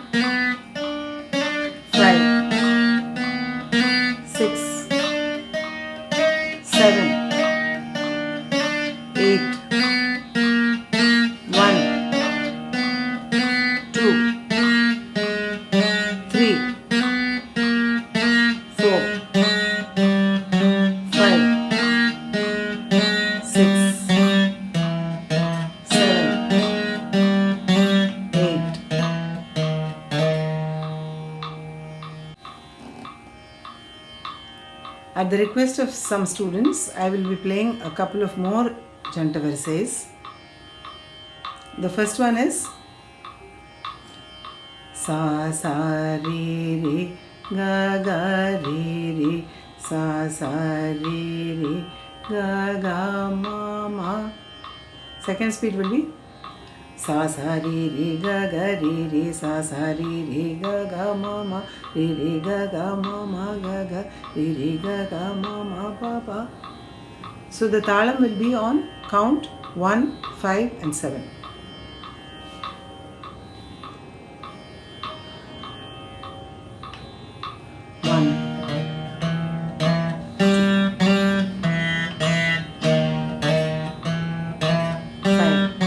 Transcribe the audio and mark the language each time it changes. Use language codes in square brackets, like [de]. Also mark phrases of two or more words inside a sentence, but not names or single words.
[en] 5, 6, 7, 8, 1, 2, 3, 4, 5, 6, 7, 8. At the request of some students, I will be playing a couple of more Janta Varisais. The first one is Sa sa re re ga ga re re sa sa re re ga ga ma ma. Second speed will be sa sa re re ga ga re re sa sa re re ga ga ma ma re re ga ga ma ma ga ga re re ga ga ma ma pa pa. So the talam will be on count 1, 5 and 7. 1, 5.